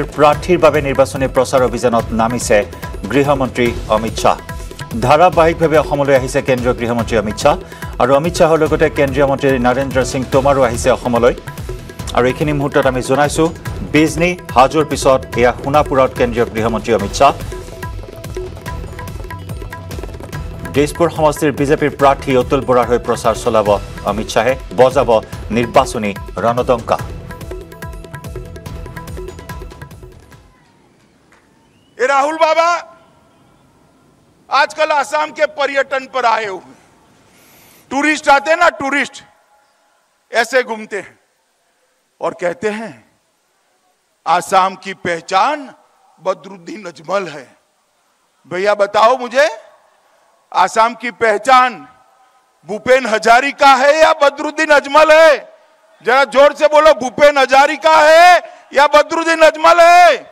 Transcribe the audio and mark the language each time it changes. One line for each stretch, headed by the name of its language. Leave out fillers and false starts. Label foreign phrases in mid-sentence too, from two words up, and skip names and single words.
Assamese: প্ৰাৰ্থীৰ বাবে নিৰ্বাচনী প্ৰচাৰ অভিযানত নামিছে গৃহমন্ত্ৰী অমিত শাহ ধাৰাবাহিকভাৱে অসমলৈ আহিছে কেন্দ্ৰীয় গৃহমন্ত্ৰী অমিত শাহ আৰু অমিত শাহৰ লগতে কেন্দ্ৰীয় মন্ত্ৰী নৰেন্দ্ৰ সিং তোমাৰো আহিছে অসমলৈ আৰু এইখিনি মুহূৰ্তত আমি জনাইছো বিজনী হাজোৰ পিছত এয়া সোণাপুৰত কেন্দ্ৰীয় গৃহমন্ত্ৰী অমিত শাহ দিছপুৰ সমষ্টিৰ বিজেপিৰ প্ৰাৰ্থী অতুল বৰাৰ হৈ প্ৰচাৰ চলাব অমিত শাহে বজাব নিৰ্বাচনী ৰণদংকা
Hindi: राहुल बाबा आजकल आसाम के पर्यटन पर आए हुए टूरिस्ट आते हैं ना टूरिस्ट ऐसे घूमते हैं और कहते हैं आसाम की पहचान बदरुद्दीन अजमल है भैया बताओ मुझे आसाम की पहचान भूपेन हजारिका है या बदरुद्दीन अजमल है जरा जोर से बोलो भूपेन हजारिका है या बदरुद्दीन अजमल है